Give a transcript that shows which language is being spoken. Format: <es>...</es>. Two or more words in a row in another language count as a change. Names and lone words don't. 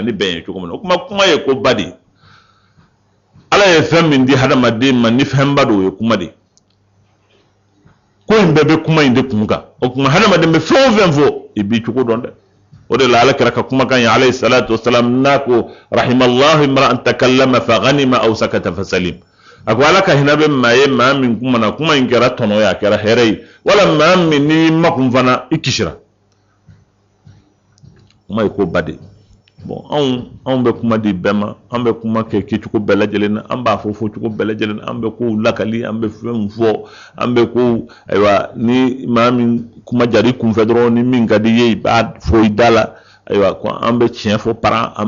<bm>ni bɛn ye cogo min na kuma ye ko ba de ye ala ye fɛn min di hadamaden ma ni fɛnba de o ye kuma de ye ko in bɛɛ bɛ kuma in de kun kan o kuma hadamaden bɛ fɛn o fɛn fɔ i b'i cogo dɔn dɛ o de la ala kɛra ka kumakan ye</bm> <ar>عليه الصلاة والسلام</ar> <bm>n'a ko</bm> <ar>رحم الله امرأ تكلم فغنم أو سكت فسلم</ar> <bm>a ko ala ka hinɛ bɛ maa ye maa min kuma na kuma in kɛra tɔnɔ ye a kɛra hɛrɛ ye wala maa min ni makun fana i kisira kuma ye ko ba de bon anw bɛ kuma di bɛɛ ma an bɛ kuma kɛ kɛcogo bɛɛ lajɛlen na an b'a fɔ cogo bɛɛ lajɛlen na an bɛ kow lakali an bɛ fɛnw fɔ an bɛ kow ayiwa ni maa min kuma jari kunfɛ dɔrɔn ni min ka di ye i b'a fɔ i da la ayiwa ko an bɛ tiɲɛ fɔ paran an</bm>